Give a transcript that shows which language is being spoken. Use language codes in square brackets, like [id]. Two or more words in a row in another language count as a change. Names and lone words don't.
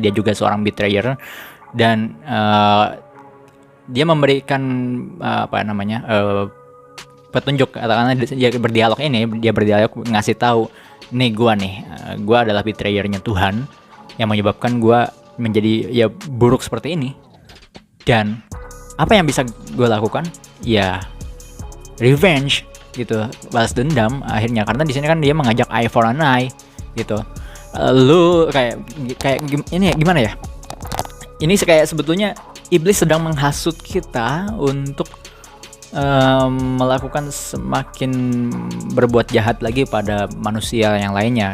[id] Dia juga seorang betrayer dan dia memberikan apa namanya petunjuk, katakanlah dia berdialog ngasih tahu nih gua adalah betrayernya Tuhan yang menyebabkan gua menjadi ya buruk seperti ini. Dan apa yang bisa gue lakukan? Ya revenge gitu, balas dendam akhirnya, karena di sini kan dia mengajak [en] eye for an eye [id] gitu. Lu kayak ini gimana ya? Ini kayak sebetulnya iblis sedang menghasut kita untuk melakukan semakin berbuat jahat lagi pada manusia yang lainnya.